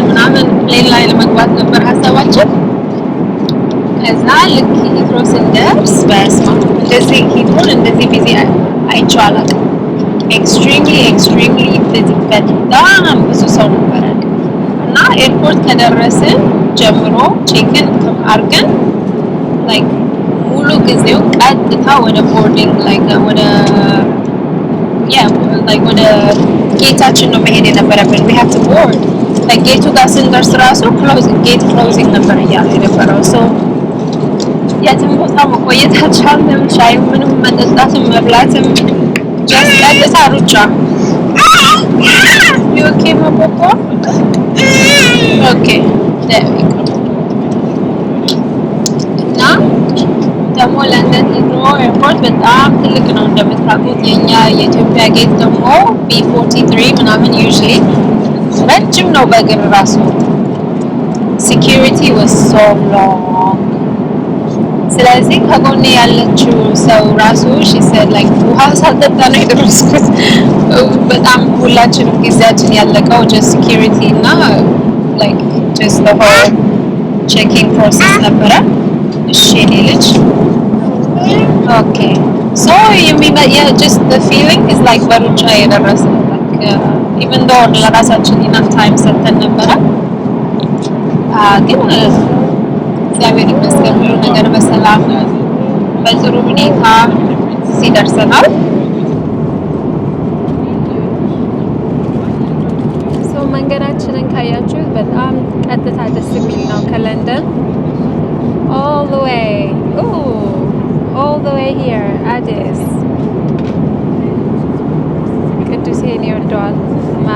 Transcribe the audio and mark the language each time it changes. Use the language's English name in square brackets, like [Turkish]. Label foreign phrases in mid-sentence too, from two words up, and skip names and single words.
[Amharic] ምናምን ፕሌን ላይ ለመግባት ነበር ሀሳባችን። ከዛ ልክ ሂትሮ ስንደርስ በስማ እንደዚህ ሂትሮን እንደዚህ ቢዚ አይቼው አላውቅም። [English] extremely busy [Amharic] በጣም ብዙ ሰው ነበረ እና ኤርፖርት ከደረስን ጀምሮ ቼክን አድርገን like ሙሉ ጊዜው ቀጥታ ወደ ቦርዲንግ like ወደ ጌታችን ነው መሄድ የነበረብን። [English] we have to board [Amharic] ለጌቱ ጋር ስንደርስ ራሱ ጌት ክሎዚንግ ነበር እያለ የነበረው። ሶ የትም ቦታ መቆየት አልቻልንም። ሻይ ምንም መጠጣትም መብላትም ጀስት ቀጥታ ሩጫ። [English] You okay, Mapopo? Okay, there we go. [Amharic] እና ደግሞ ለንደን ሂትሮ ኤርፖርት በጣም ትልቅ ነው እንደምታውቁት። የኛ የኢትዮጵያ ጌት ደግሞ B43 ምናምን ዩዥሊ ረጅም ነው በእግር ራሱ። [English] Security was so long. [Amharic] ስለዚህ ከጎኔ ያለችው ሰው ራሱ [English] she said like [Amharic] ውሃ ሳልጠጣ ነው የደረስኩት። በጣም ሁላችንም ጊዜያችን ያለቀው [English] just security [Amharic] እና [English] like just the whole checking process [Amharic] ነበረ። እሺ የኔ ልጅ [English] okay so yeah just the feeling is like [Amharic] በሩጫ የደረሰ [English] like even though [Amharic] ለራሳችን [English] enough time [Amharic] ሰጥተን ነበረ ግን እግዚአብሔር ይመስገን ሁሉ ነገር በሰላም በጥሩ ሁኔታ ሲደርሰናል። ሶ መንገዳችንን ካያችሁ በጣም ቀጥታ ደስ የሚል ነው ከለንደን [English] all the way here [Amharic] Addis ቅዱሴን ይወደዋል map.